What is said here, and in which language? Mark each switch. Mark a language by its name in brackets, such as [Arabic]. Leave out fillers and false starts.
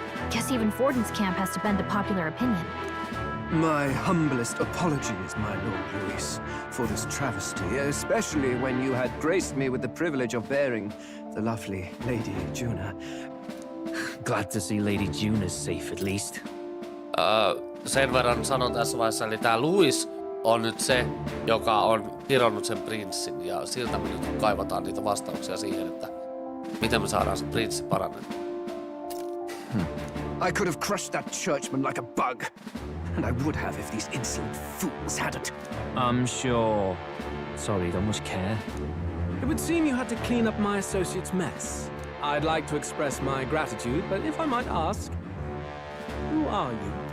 [English] Guess even Forden's camp has to bend to popular opinion. My humblest apologies, my Lord Louis, for this travesty, especially when you had graced me with the privilege of bearing the lovely Lady Juna. Glad to see Lady Juna's safe at least. [Finnish] Sen verran sanon tässä vaiheessa, eli tää Louis on nyt se, joka on kironnut sen prinssin, ja siltä me nyt kaivataan niitä vastauksia siihen, että miten me saadaan se prinssi parannettua. [English] I could have crushed that churchman like a bug, and I would have if these insolent fools hadn't. I'm sure. Sorry, don't much care. It would seem you had to clean up my associate's mess. I'd like to express my gratitude, but if I might ask, who are you?